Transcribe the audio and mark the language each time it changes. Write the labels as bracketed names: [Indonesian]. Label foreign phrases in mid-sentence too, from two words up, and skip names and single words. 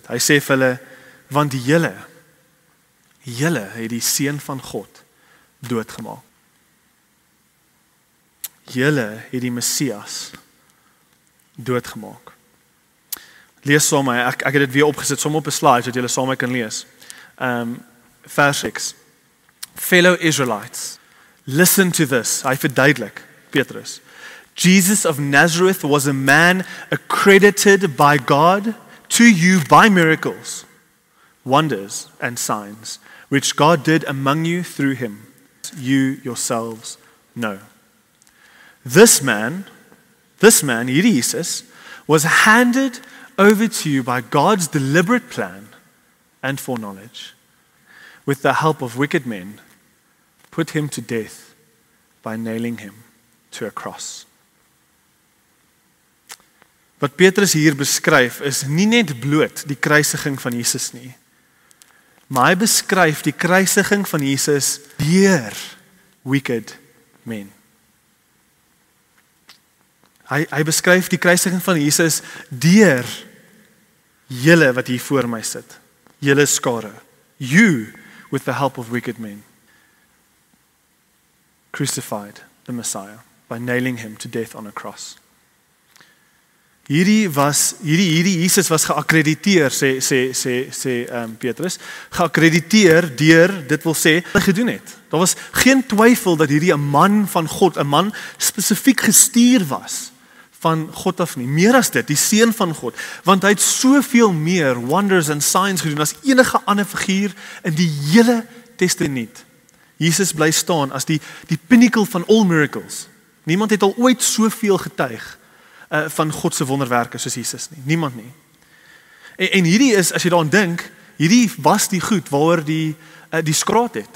[Afrikaans] Hy sê vir hulle, want julle het die seun van God doodgemaak. Julle het die Messias doodgemaak. Lees saam my, ek het dit weer opgesit, som op 'n slide, sodat julle saam my kan lees. Vers 6. [English] Fellow Israelites, listen to this. [Afrikaans] Hy verduidelik, Petrus. [English] Jesus of Nazareth was a man accredited by God to you by miracles, wonders and signs, which God did among you through him. You yourselves know. This man, [Afrikaans] hierdie Jesus, [English] was handed over to you by God's deliberate plan and foreknowledge. With the help of wicked men, put him to death by nailing him to a cross. [Afrikaans] Wat Petrus hier beskryf is nie net bloot die kruisiging van Jesus nie, maar hy beskryf die kruisiging van Jesus deur [English] wicked men. [Afrikaans] Hy beskryf die kruisiging van Jesus deur julle wat hier voor my sit, julle skare. [English] You, with the help of wicked men, crucified the Messiah by nailing him to death on a cross. [Afrikaans] Hierdie Jesus was geakkrediteer, sê Petrus, geakkrediteer deur, dit wil sê, wat hy gedoen het. Daar was geen twyfel dat hierdie 'n man van God, 'n man spesifiek gestuur was van God af nie. Meer as dit, die seun van God, want hy het soveel meer [English] wonders and signs [Afrikaans] gedoen as enige ander figuur in die hele Testament. Jesus bly staan as die pinnacle van [English] all miracles. [Afrikaans] Niemand het al ooit soveel getuig van God se wonderwerke soos Jesus nie. Niemand nie. En hierdie is, as jy daaraan dink, hierdie was die goed waaroor die skraat het.